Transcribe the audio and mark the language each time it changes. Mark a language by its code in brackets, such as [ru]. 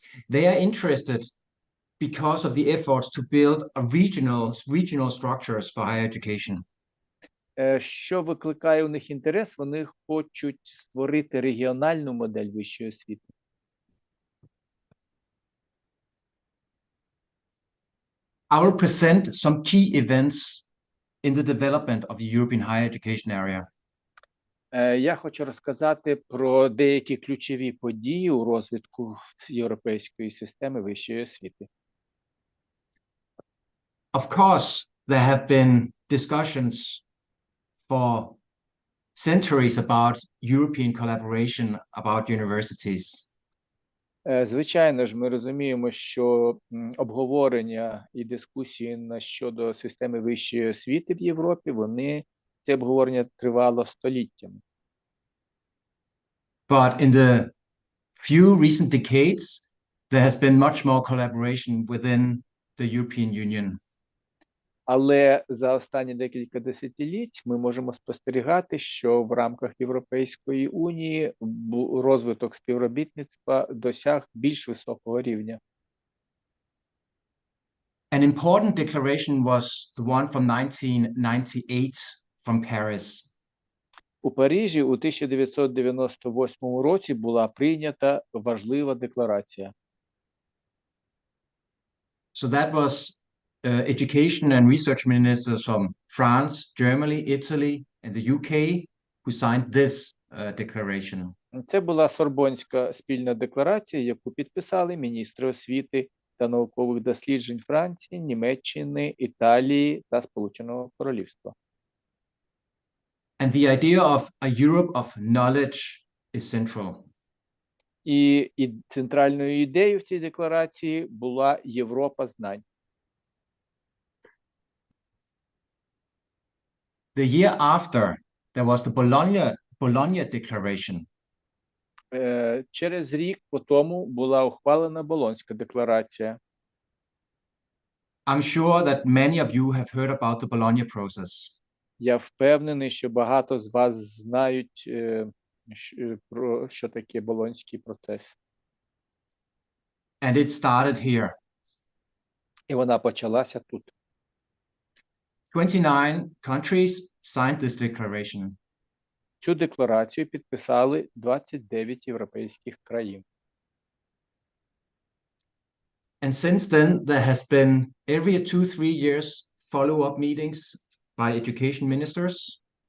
[en] They are interested because of the efforts to build a regional structures for higher education. [uk] Що викликає у них інтерес? Вони хочуть створити регіональну модель вищої освіти. [en] I will present some key events in the development of the European higher education area. [uk] Я хочу розказати про деякі ключові події у розвитку європейської системи вищої освіти. [en] Of course, there have been discussions for centuries about European collaboration about universities. [uk] Звичайно ж, ми розуміємо, що обговорення і дискусії щодо системи вищої освіти в Європі, це обговорення тривало століттями. [en] But in the few recent decades, there has been much more collaboration within the European Union. [uk] Але за останні декілька десятиліть ми можемо спостерігати, що в рамках Європейської Унії розвиток співробітництва досяг більш високого рівня. [en] An important declaration was the one from 1998 from Paris. [uk] У Парижі у 1998 році була прийнята важлива декларація. [en] So that was education and research ministers from France, Germany, Italy, and the UK who signed this declaration. [uk] Це була Сорбонська спільна декларація, яку підписали міністри освіти та наукових досліджень Франції, Німеччини, Італії та Сполученого Королівства. [en] And the idea of a Europe of knowledge is central. [uk] І центральною ідеєю в цій декларації була Європа знань. [en] The year after, there was the Bologna Declaration. [uk] Через рік по тому була ухвалена Болонська декларація. [en] I'm sure that many of you have heard about the Bologna process. [uk] Я впевнений, що багато з вас знають, про що таке Болонський процес. [en] And it started here. [uk] І вона почалася тут. [en] 29 countries signed this declaration. [uk] Цю декларацію підписали 29 європейських країн. [en] And since then, there has been every 2-3 years follow-up meetings by education ministers.